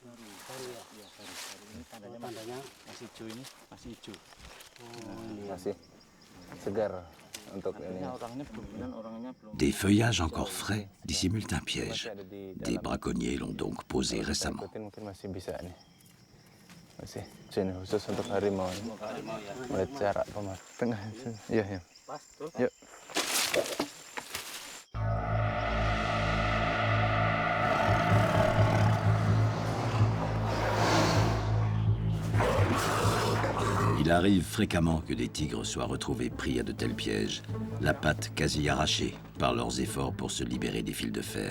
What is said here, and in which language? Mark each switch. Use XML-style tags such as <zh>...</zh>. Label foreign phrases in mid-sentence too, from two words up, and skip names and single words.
<fr>Des feuillages encore frais dissimulent un piège. Des braconniers l'ont donc posé récemment.</fr> <id>Sini khusus untuk harimau. Melihat jarak Pak. Tengah. Iya, ya. Yuk.</id> <fr>Il arrive fréquemment que des tigres soient retrouvés pris à de tels pièges, la patte quasi arrachée par leurs efforts pour se libérer des fils de fer.</fr>